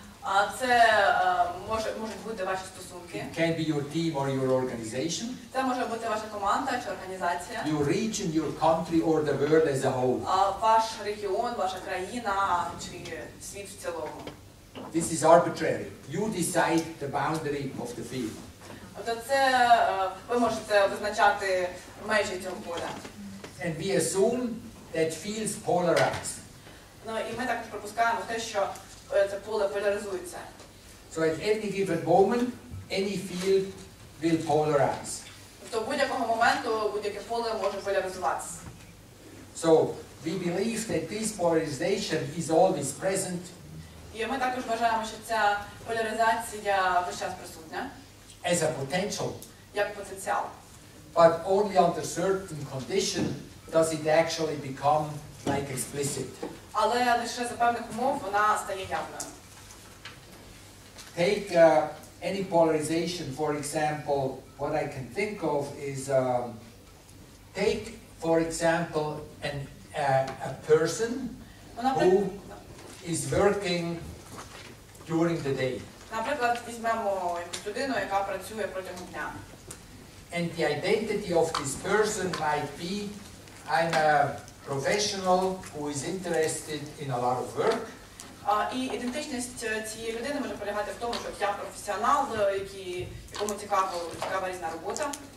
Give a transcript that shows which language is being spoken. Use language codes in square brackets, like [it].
[uk] А це можуть бути ваші стосунки. [en] It can be your team or your organization. [uk] Це може бути ваша команда чи організація. [en] Your region, your country or the world as a whole. [uk] Ваш регіон, ваша країна чи світ в цілому. [en] This is arbitrary. You decide the boundary of the field. [uk] Тобто це ви можете визначати межі цього поля. [en] And we assume that fields polarize. [uk] Ну і ми також припускаємо те, що це поле поляризується. [en] So at any given moment, any field will polarize. [uk] Тобто будь-якого моменту будь-яке поле може поляризуватися. [en] So we believe that this polarization is always present. [uk] І ми також вважаємо, що ця поляризація весь час присутня. [en] As a potential. [uk] Як потенціал. [en] But only under certain condition does it actually become like explicit. [uk] Але лише за певних умов вона стає явною. [en] Take any polarization, for example, what I can think of is, take, for example, a person who is working during the day. [uk] Наприклад, візьмемо якусь людину, яка працює протягом дня. [en] And the identity of this person might be, I'm a professional who is interested in a lot of work. [uk] І ідентичність цієї людини може полягати в тому, що я професіонал, якому цікава різна робота.